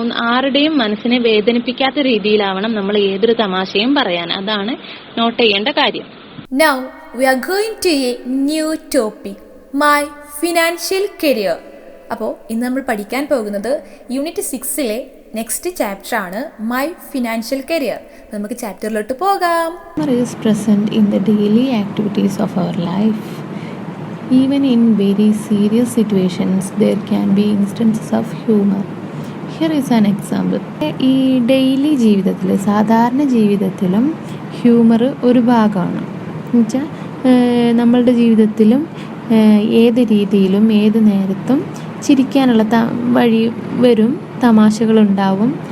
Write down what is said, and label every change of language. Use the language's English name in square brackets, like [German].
[Malayalam] ആരുടെയും മനസ്സിനെ വേദനിപ്പിക്കാത്ത രീതിയിലാവണം നമ്മൾ ഏതൊരു തമാശയും പറയാൻ. അതാണ് നോട്ട് ചെയ്യേണ്ട കാര്യം. [English] Now we are going to a new topic, my financial career. [Malayalam] അപ്പോൾ ഇന്ന് നമ്മൾ പഠിക്കാൻ പോകുന്നത് യൂണിറ്റ് 6-ലെ നെക്സ്റ്റ് ചാപ്റ്റർ ആണ്, മൈ ഫിനാൻഷ്യൽ കരിയർ. നമുക്ക് ചാപ്റ്ററിലോട്ട് പോകാം. [English] Humor is present in the daily activities of our life. Even in very serious situations, there can be instances of humor. Here is an example. [Malayalam] ഈ daily ജീവിതത്തിൽ, സാധാരണ ജീവിതത്തിലും humour ഒരു ഭാഗമാണ്. എന്നുവെച്ചാൽ നമ്മളുടെ ജീവിതത്തിലും ഏത് രീതിയിലും ഏത് നേരത്തും ചിരിക്കാനുള്ള വഴി വരും, തമാശകളുണ്ടാവും.